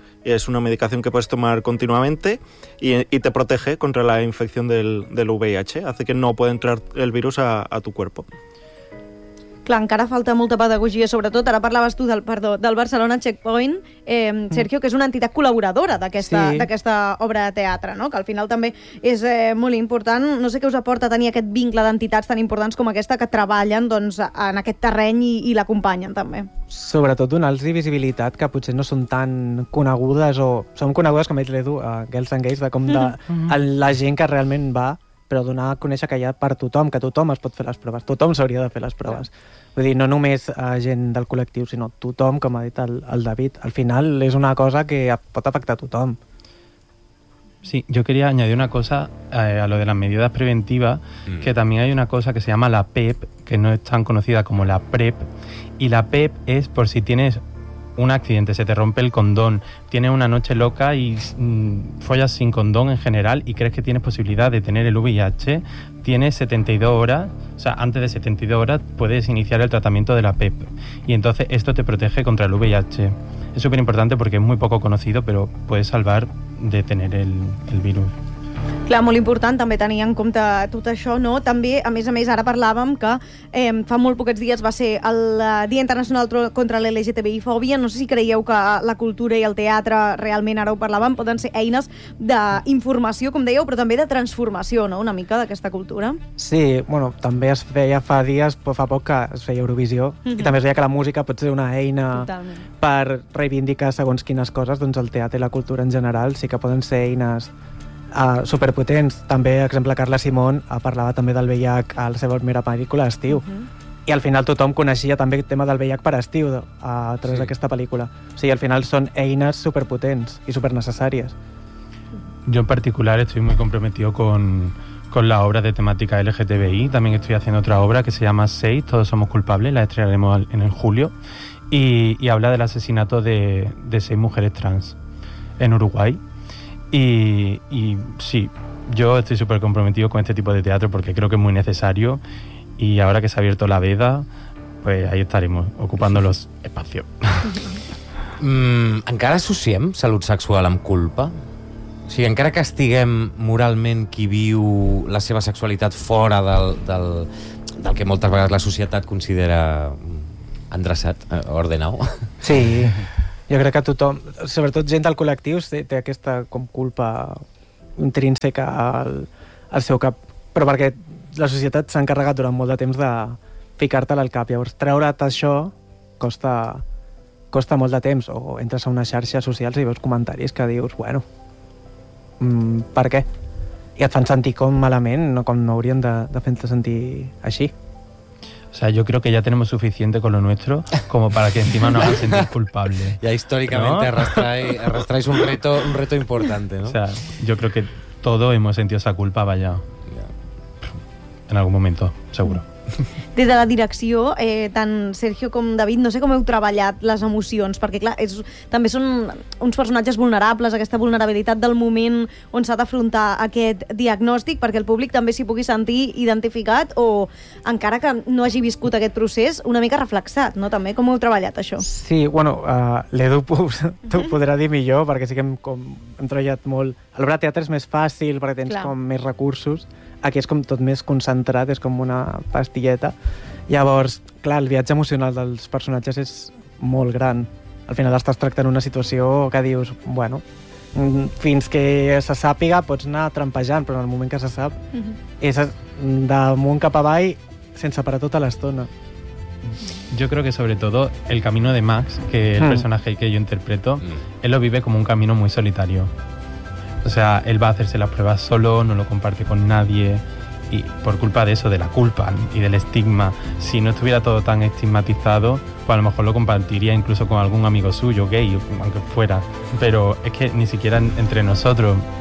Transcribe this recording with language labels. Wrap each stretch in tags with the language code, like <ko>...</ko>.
<es>Es una medicación que puedes tomar continuamente y te protege contra la infección del VIH. Hace que no pueda entrar el virus a tu cuerpo.</es> <ca>Clar, encara falta molta pedagogia, sobretot. Ara parlaves tu del Barcelona Checkpoint, Sergio, que és una entitat col·laboradora d'aquesta obra de teatre, no? Que al final també és molt important. No sé què us aporta tenir aquest vincle d'entitats tan importants com aquesta que treballen doncs, en aquest terreny i l'acompanyen, també. Sobretot donar-los visibilitat, que potser no són tan conegudes, o són conegudes, com ha dit l'Edu, a Girls and Gays, com de la gent que realment va... però donar a conèixer que hi ha per tothom, que tothom es pot fer les proves, tothom s'hauria de fer les proves. Sí. Vull dir, no només gent del col·lectiu, sinó tothom, com ha dit el David. Al final és una cosa que pot afectar tothom.</ca> <es>Sí, jo quería añadir una cosa a lo de las medidas preventivas, que también hay una cosa que se llama la PEP, que no es tan conocida como la PREP, y la PEP es por si tienes un accidente, se te rompe el condón, tienes una noche loca y follas sin condón en general y crees que tienes posibilidad de tener el VIH, tienes 72 horas, o sea, antes de 72 horas puedes iniciar el tratamiento de la PEP. Y entonces esto te protege contra el VIH. Es súper importante porque es muy poco conocido, pero puedes salvar de tener el virus.</es> <ca>Clar, molt important també tenir en compte tot això, no? També, a més, ara parlàvem que fa molt poquets dies va ser el Dia Internacional contra l'LGTBI-fòbia. No sé si creieu que la cultura i el teatre, realment ara ho parlàvem, poden ser eines d'informació, com dèieu, però també de transformació, no?, una mica d'aquesta cultura. Sí, bueno, també es feia fa dies, fa poc que es feia Eurovisió, i també es veia que la música pot ser una eina per reivindicar segons quines coses, doncs el teatre i la cultura en general sí que poden ser eines superpotents. També, exemple, Carla Simón parlava també del VIH a la seva primera pel·lícula, Estiu. I al final tothom coneixia també el tema del VIH per Estiu a través d'aquesta pel·lícula. O sigui, al final són eines superpotents i supernecessàries.</ca> <es>Jo en particular estoy muy comprometido con la obra de temática LGTBI. También estoy haciendo otra obra que se llama Seis, Todos Somos Culpables, la estrenaremos en el julio, y habla del asesinato de seis mujeres trans en Uruguay. Y sí, yo estoy súper comprometido con este tipo de teatro porque creo que es muy necesario y ahora que se ha abierto la veda, pues ahí estaremos, ocupando los espacios.</es> <ca>¿Encara associem salut sexual amb culpa? O sigui, encara que estiguem moralment qui viu la seva sexualitat fora del que moltes vegades la societat considera endreçat, ordenat? Sí. Jo crec que tothom, sobretot gent del col·lectiu, té aquesta com culpa intrínseca al seu cap, però perquè la societat s'ha encarregat durant molt de temps de ficar-te-la al cap. Llavors, treure't això costa molt de temps. O entres a una xarxa social i veus comentaris que dius, bueno, per què? I et fan sentir com malament, no, com no haurien de fer-te sentir així.</ca> <es>O sea, yo creo que ya tenemos suficiente con lo nuestro como para que encima nos hagan sentir culpables. Ya históricamente, ¿no? arrastráis un reto importante, ¿no? O sea, yo creo que todos hemos sentido esa culpa, vaya. En algún momento, seguro.</es> <ca>Des de la direcció, tant Sergio com David, no sé com heu treballat les emocions, perquè clar, també són uns personatges vulnerables, aquesta vulnerabilitat del moment on s'ha d'afrontar aquest diagnòstic, perquè el públic també s'hi pugui sentir identificat o, encara que no hagi viscut aquest procés, una mica reflexat, no? També com heu treballat això? Sí, bueno, l'Edu t'ho podrà dir millor, perquè sí que hem treballat molt. L'obra de teatre és més fàcil, perquè tens com més recursos. Aquí és com tot més concentrat, és com una pastilleta. Llavors, clar, el viatge emocional dels personatges és molt gran. Al final estàs tractant una situació que dius, bueno, fins que se sàpiga pots anar trampejant, però en el moment que se sap és d'amunt cap avall sense parar tota l'estona.</ca> <es>Yo creo que sobre todo el camino de Max, que el personaje que yo interpreto, él lo vive como un camino muy solitario. O sea, él va a hacerse las pruebas solo, no lo comparte con nadie, y por culpa de eso, de la culpa y del estigma, si no estuviera todo tan estigmatizado, pues a lo mejor lo compartiría incluso con algún amigo suyo, gay, aunque fuera, pero es que ni siquiera entre nosotros</es>